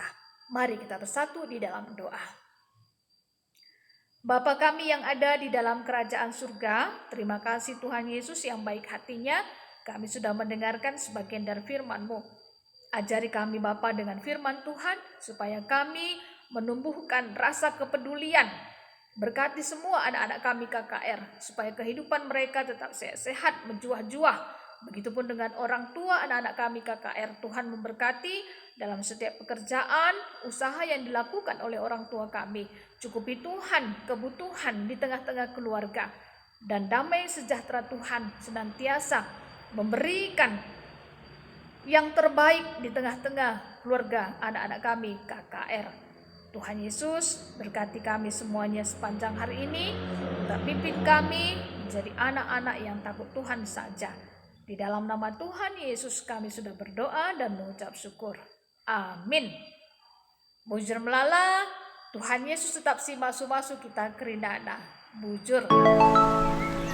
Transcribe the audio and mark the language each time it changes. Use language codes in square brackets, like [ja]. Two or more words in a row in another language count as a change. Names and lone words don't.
[id] Mari kita bersatu di dalam doa. Bapa kami yang ada di dalam kerajaan surga, terima kasih Tuhan Yesus yang baik hatinya, kami sudah mendengarkan sebagian dari firman-Mu. Ajari kami Bapa dengan firman Tuhan, supaya kami menumbuhkan rasa kepedulian. Berkati semua anak-anak kami KKR, supaya kehidupan mereka tetap sehat, menjuah-juah. Begitupun dengan orang tua anak-anak kami KKR, Tuhan memberkati dalam setiap pekerjaan, usaha yang dilakukan oleh orang tua kami. Cukupi Tuhan kebutuhan di tengah-tengah keluarga. Dan damai sejahtera Tuhan senantiasa memberikan yang terbaik di tengah-tengah keluarga anak-anak kami KKR. Tuhan Yesus berkati kami semuanya sepanjang hari ini. Tetap pimpin kami menjadi anak-anak yang takut Tuhan saja. Di dalam nama Tuhan Yesus kami sudah berdoa dan mengucap syukur. Amin. [btx] Bujur melala, Tuhan Yesus tetap si masu-masu kita kerindana. Bujur.